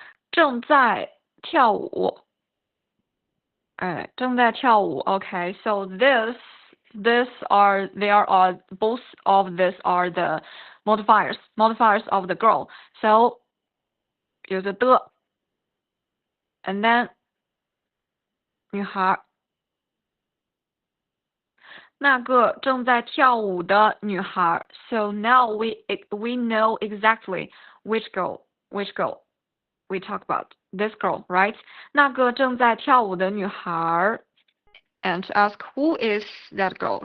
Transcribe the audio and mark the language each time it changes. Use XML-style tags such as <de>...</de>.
<zh>正在跳舞。正在跳舞。</zh> <en>Okay, so both of these are the modifiers of the girl. So</en> <zh>有个的</zh> <en>and then</en> <zh>女孩，那个正在跳舞的女孩。</zh> <en>So now we know exactly which girl we talk about. This girl, right?</en> <zh>那个正在跳舞的女孩。</zh> <en>And to ask who is that girl?</en>